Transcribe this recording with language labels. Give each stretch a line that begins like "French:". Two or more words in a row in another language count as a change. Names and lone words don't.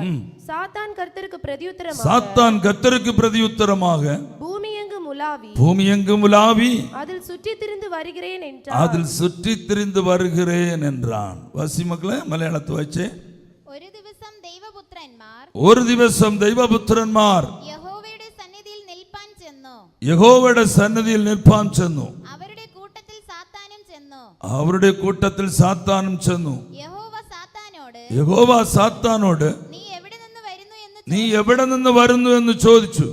Tamil: சாத்தான் கர்த்தருக்கு பிரதியுத்தரமாக பூமி எங்கும் உலாவி அதில் சுற்றி திரிந்து வருகிறேன் என்றான். வாசி மக்களே, மலையாளத்தை வச்சு.
Malayalam: ഒരു ദിവസം ദൈവപുത്രന്മാർ യഹോവയുടെ സന്നിധിയിൽ നിൽപ്പാൻ ചെന്നു. അവരുടെ കൂട്ടത്തിൽ സാത്താനും ചെന്നു. യഹോവ സാത്താനോട് നീ എവിടെ നിന്ന് വരുന്നു എന്ന് ചോദിച്ചു.